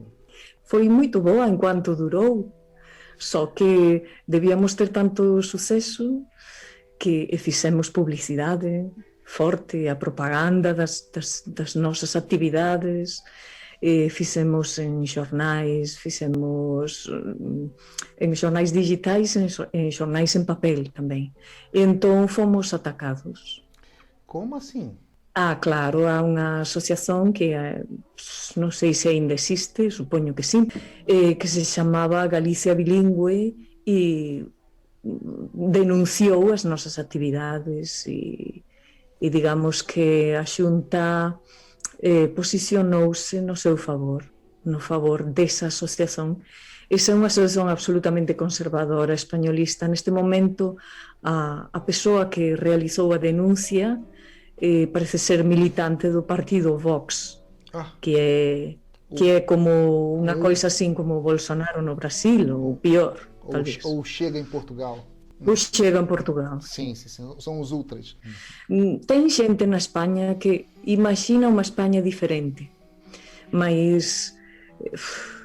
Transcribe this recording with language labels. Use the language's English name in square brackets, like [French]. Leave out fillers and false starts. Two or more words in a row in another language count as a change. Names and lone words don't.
[Portuguese] Foi muito boa enquanto durou, só que debíamos ter tanto sucesso que fizemos publicidade forte, a propaganda das nossas atividades, fizemos em jornais digitais, em jornais em papel também. Então fomos atacados. Como assim? [Galician] Claro, há unha asociación que non sei se ainda existe, supoño que sí, que se chamaba Galicia Bilingüe e denunciou as nosas actividades e digamos que a Xunta posicionouse no seu favor, no favor desa asociación. Esa é unha asociación absolutamente conservadora, españolista. Neste momento, a persoa que realizou a denuncia parece ser militante do partido Vox, que é como unha coisa assim como Bolsonaro no Brasil, ou pior, talvez. [Portuguese] Ou Chega em Portugal. O Chega em Portugal. Sim, são os ultras. Tem gente na Espanha que imagina uma Espanha diferente, mas